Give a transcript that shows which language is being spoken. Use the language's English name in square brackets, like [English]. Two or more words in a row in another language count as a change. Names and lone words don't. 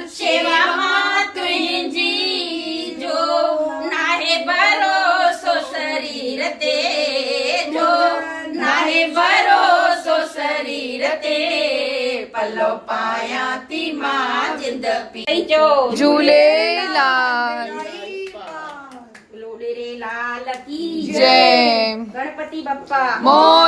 [Sindhi] शेवा मां तुंहिंजी, जो नाहे भरोसो शरीर ते, जो नाहे भरोसो शरीर ते, पलो पायां थी मां जिंद पीर जो झूलेलाल। [Hindi] लोडेरे लाल की जय। [Marathi] गणपति बप्पा मोर